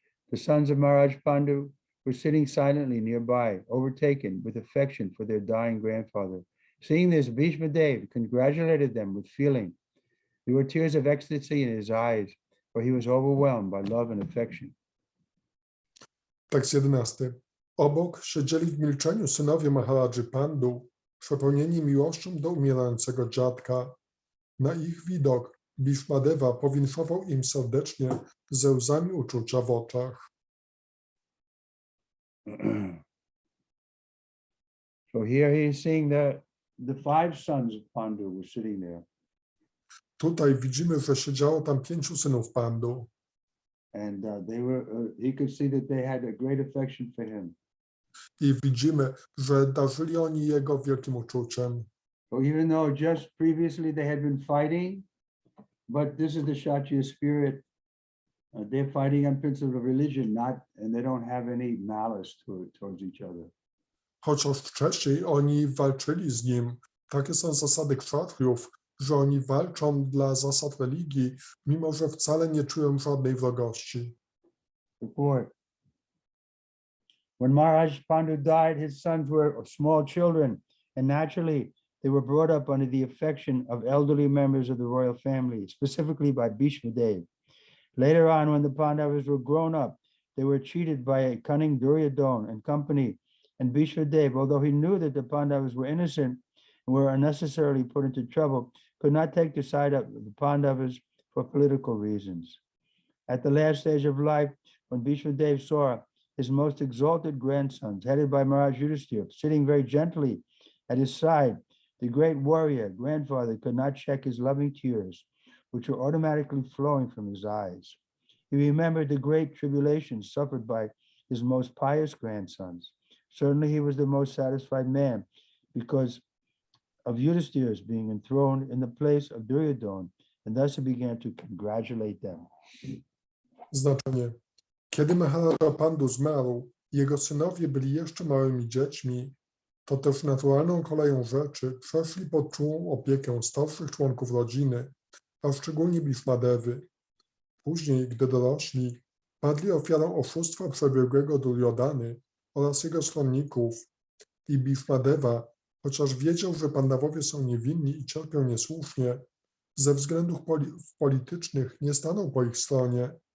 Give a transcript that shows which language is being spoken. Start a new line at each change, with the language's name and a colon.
English: The sons of Maharaj Pandu were sitting silently nearby, overtaken with affection for their dying grandfather. Seeing this, Bhishma Dev congratulated them with feeling. There were tears of ecstasy in his eyes, for he was overwhelmed by love and affection.
Polish: Tekst 11. Obok siedzieli w milczeniu synowie Maharadży Pandu, przepełnieni miłością do umierającego dziadka. Na ich widok Bhishmadeva powinszował im serdecznie ze łzami uczucia w oczach.
English: So here he is seeing the 5 sons of Pandu were sitting there.
Polish: Tutaj widzimy, że siedziało tam 5 synów Pandu.
English: And he could see that they had a great affection for him.
Polish: I widzimy, że darzyli oni jego wielkim uczuciem.
English: So even though just previously they had been fighting, but this is the Kshatriya spirit. They're fighting on principles of religion, and they don't have any malice towards each other.
Polish: Chociaż wcześniej oni walczyli z nim. Takie są zasady kszatriów, że oni walczą dla zasad religii, mimo że wcale nie czują żadnej wrogości.
English: Report. When Maharaj Pandu died, his sons were small children, and naturally they were brought up under the affection of elderly members of the royal family, specifically by Bhishma Dev. Later on, when the Pandavas were grown up, they were cheated by a cunning Duryodhana and company, and Bhishma Dev, although he knew that the Pandavas were innocent and were unnecessarily put into trouble, could not take the side of the Pandavas for political reasons. At the last stage of life, when Bhishma Dev saw his most exalted grandsons, headed by Maharaj Yudhisthira, sitting very gently at his side, the great warrior grandfather could not check his loving tears, which were automatically flowing from his eyes. He remembered the great tribulations suffered by his most pious grandsons. Certainly he was the most satisfied man because of Yudhisthira's being enthroned in the place of Duryodhana, and thus he began to congratulate them.
Polish: Znaczenie. Kiedy Maharaja Pandu zmarł, jego synowie byli jeszcze małymi dziećmi, to też naturalną koleją rzeczy przeszli pod czułą opiekę starszych członków rodziny, a szczególnie Bhishmadevy. Później, gdy dorośli, padli ofiarą oszustwa przebiegłego Duryodhany oraz jego stronników i Bhishmadeva, chociaż wiedział, że Pandawowie są niewinni i cierpią niesłusznie, ze względów politycznych nie stanął po ich stronie.